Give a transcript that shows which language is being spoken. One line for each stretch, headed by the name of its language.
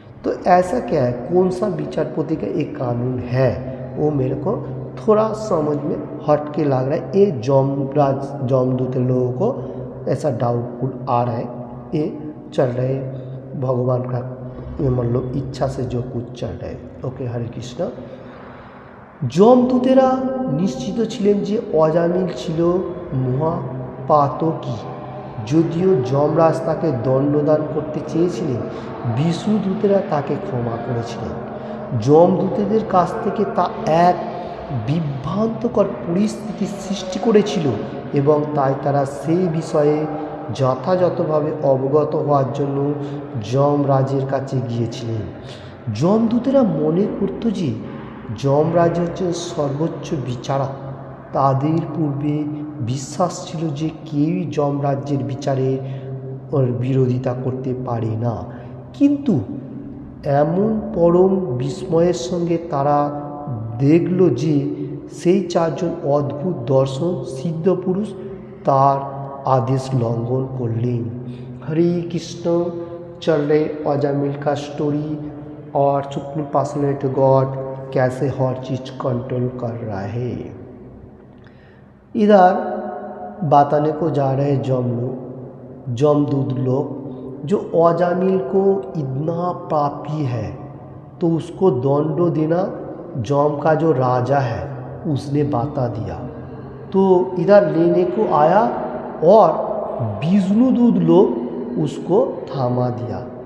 Hindi: तो ऐसा क्या है, कौन सा विचारपति का एक कानून है, वो मेरे को थोड़ा समझ में हट के लग रहा है। ये जमदूत लोगों को ऐसा डाउटफुल आ रहा है, ये चल रहे भगवान का मतलब इच्छा से जो कुछ चल रहा है। ओके, हरे कृष्ण।
Bangla: যমদূতেরা নিশ্চিত ছিলেন যে অজামিল ছিল মহাপাতকী যদিও যমরাজ তাকে দণ্ডদান করতে চেয়েছিলেন, বিষ্ণুদূতেরা তাকে ক্ষমা করেছিলেন। যমদূতেদের কাছ থেকে তা এক বিভ্রান্তকর পরিস্থিতির সৃষ্টি করেছিল এবং তাই তারা সেই বিষয়ে যথাযথভাবে অবগত হওয়ার জন্য যমরাজের কাছে গিয়েছিলেন। যমদূতেরা মনে করত যে যমরাজ হচ্ছেন সর্বোচ্চ বিচারক। তাদের পূর্বে বিশ্বাস ছিল যে কেউই যমরাজ্যের বিচারের বিরোধিতা করতে পারে না, কিন্তু এমন পরম বিস্ময়ের সঙ্গে তারা দেখল যে সেই চারজন অদ্ভুত দর্শন সিদ্ধ পুরুষ তার आदेश लंघन करलें।
Hindi: हरे कृष्ण। चल रहे अजामिल का स्टोरी और सुप्रीम पर्सनैलिटी गॉड कैसे हर चीज़ कंट्रोल कर रहा है। इधर बताने को जा रहे जमदूत लोग जो अजामिल को इतना पापी है तो उसको दंड देना जम का जो राजा है उसने बता दिया, तो इधर लेने को आया और विष्णुदूत लोग उसको थामा दिया।